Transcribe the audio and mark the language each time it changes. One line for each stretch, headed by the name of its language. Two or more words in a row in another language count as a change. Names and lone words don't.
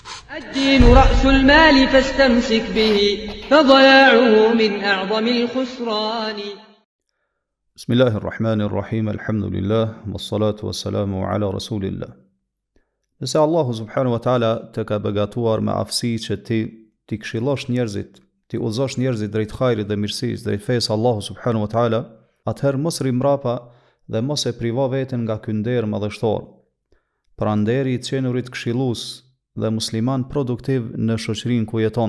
Arabic: الدين رأس المال فاستمسك به فضياعه من أعظم الخسران. بسم الله الرحمن الرحيم الحمد لله والصلاة والسلام على رسول الله.
Albanian: Nëse Allahu
Arabic: سبحانه وتعالى
Albanian: të ka begatuar me aftësi që ti këshillosh njerëzit, ti udhëzosh njerëzit drejt hajrit dhe mirësisë, drejt fesë Allahu
Arabic: سبحانه وتعالى,
Albanian: atëherë mos rri mbrapa dhe mos e privo veten nga ky nder madhështor. Pra nderi i qenurit këshillues dhe musliman produktiv në shoqërinë ku jeton.